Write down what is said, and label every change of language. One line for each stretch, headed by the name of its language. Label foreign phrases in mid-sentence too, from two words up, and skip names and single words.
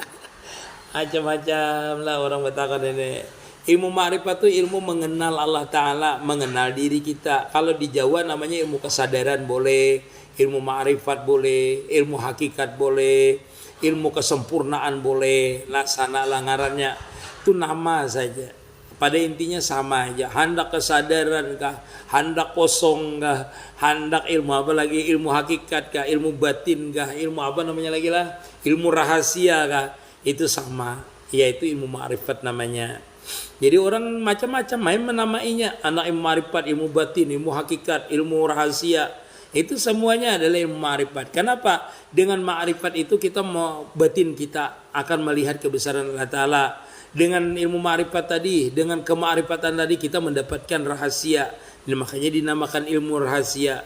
Banjar: Macam-macam lah orang bertakon ini. Ilmu ma'rifat itu ilmu mengenal Allah Ta'ala, mengenal diri kita. Kalau di Jawa namanya ilmu kesadaran boleh, ilmu ma'rifat boleh, ilmu hakikat boleh, ilmu kesempurnaan boleh. Laksana ngarannya itu nama saja. Pada intinya sama aja. Hendak kesadaran kah, hendak kosong kah, hendak ilmu apa lagi, ilmu hakikat kah, ilmu batin kah, ilmu apa namanya lagi lah, ilmu rahasia kah, itu sama, yaitu ilmu ma'rifat namanya. Jadi orang macam-macam main menamainya, anak ilmu ma'rifat, ilmu batin, ilmu hakikat, ilmu rahasia, itu semuanya adalah ilmu ma'rifat. Kenapa? Dengan ma'rifat itu kita mau batin kita akan melihat kebesaran Allah Ta'ala. Dengan ilmu ma'rifat tadi, dengan kema'rifatan tadi kita mendapatkan rahasia. Dan makanya dinamakan ilmu rahasia.